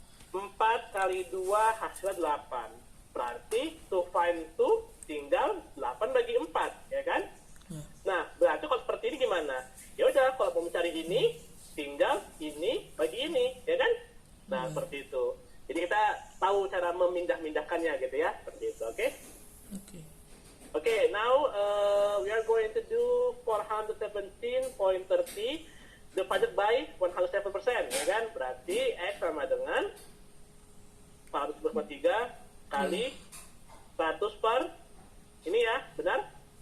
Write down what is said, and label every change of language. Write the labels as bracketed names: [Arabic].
[Indonesian] 4 kali 2 hasilnya 8. Berarti [English] to find [Indonesian] 2 tinggal 8 bagi 4, ya kan? Ya. Nah, berarti kalau seperti ini gimana? Ya udah, kalau mau mencari ini, tinggal ini bagi ini, ya kan? Nah, seperti itu. Jadi kita tahu cara memindah-mindahkannya gitu ya, seperti itu, oke? Okay. [English] Okay, now we are going to do 417.30 divided by 107%, [Indonesian] ya kan? Berarti X sama dengan 423 kali 100 per ini ya, benar?